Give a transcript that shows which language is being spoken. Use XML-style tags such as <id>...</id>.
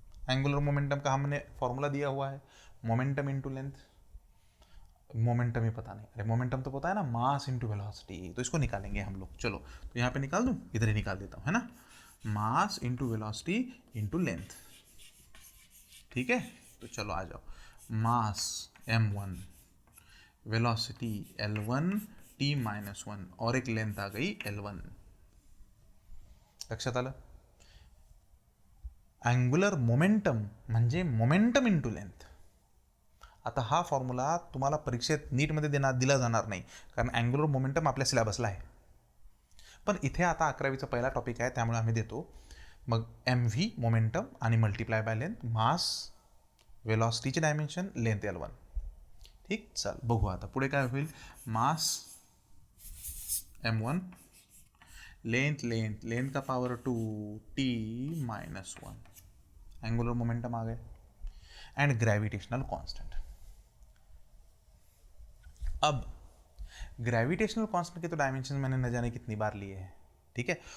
<hi>Angular momentum का हमने formula दिया हुआ है, मोमेंटम इनटू लेंथ. मोमेंटम ही पता नहीं, अरे मोमेंटम तो पता है ना, मास इनटू वेलोसिटी. तो इसको निकालेंगे हम लोग. चलो तो यहाँ पे निकाल दूँ, इधर ही निकाल देता हूँ, है ना. Mass into velocity into length. ठीक है. तो चलो आ जाओ. मास M1, वेलोसिटी L1 T⁻1 और एक लेंथ आ गई L1.</hi> <mr>लक्षात आलं. अँग्युलर मोमेंटम म्हणजे मोमेंटम इंटू लेंथ. आता हा फॉर्म्युला तुम्हाला परीक्षेत नीटमध्ये दिला जाणार नाही, कारण अँग्युलर मोमेंटम आपल्या सिलेबसला आहे. पण इथे आता 11वीचा पहिला टॉपिक आहे, त्यामुळे आम्ही देतो. मग MV मोमेंटम आणि multiply by length, mass, वेलॉसिटीचे dimension, length L1. ठीक, चल बघू आता पुढे काय होईल.</mr> <hi>मास M1, लेंथ का पावर 2 T -1, एंगुलर मोमेंटम आ गए, एंड ग्रेविटेशनल कांस्टेंट. अब ग्रेविटेशनल कांस्टेंट के तो डायमेंशन मैंने न जाने कितनी बार लिए हैं, ठीक है.</hi>